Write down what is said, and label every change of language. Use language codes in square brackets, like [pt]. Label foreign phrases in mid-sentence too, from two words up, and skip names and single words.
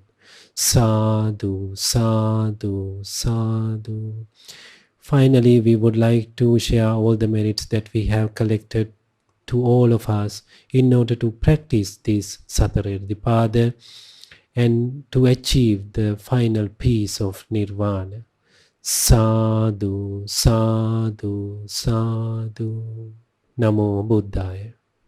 [pi] Sadhu, sadhu, sadhu. [en] Finally, we would like to share all the merits that we have collected to all of us in order to practice this Satariddhipada and to achieve the final peace of Nirvana. [pi] Sadhu, sadhu, sadhu. Namo Buddhaya.